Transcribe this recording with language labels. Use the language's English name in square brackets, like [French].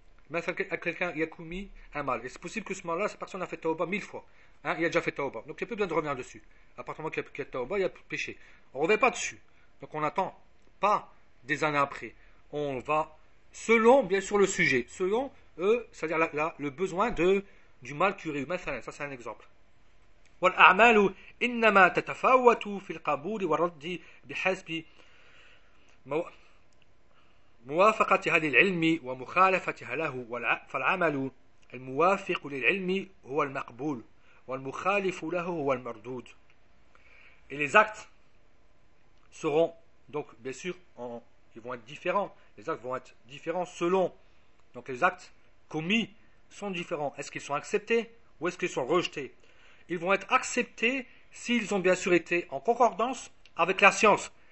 [French] Mais à quelqu'un, il a commis un mal. Et c'est possible que ce mal-là, cette personne a fait Tawba 1000 fois. Il a déjà fait Tawba. Donc il n'y a plus besoin de revenir dessus. À partir du moment qu'il y a Tawba, il n'y a plus de péché. On ne revient pas dessus. Donc on n'attend pas des années après. On va selon, bien sûr, le sujet, selon eux, c'est-à-dire le besoin du mal curé. Mais ça, c'est un exemple. [Arabic] والأعمال إنما تتفاوت في القبول والرد بحسب موافقتها للعلم ومخالفتها له فالعمل الموافق للعلم هو المقبول والمخالف له هو المردود. [French] Et les actes seront donc bien sûr ils vont être différents. Les actes vont être différents selon. Donc les actes commis sont différents. Est-ce qu'ils sont acceptés ou est-ce qu'ils sont rejetés? Ils vont être acceptés s'ils ont bien sûr été en concordance avec la science.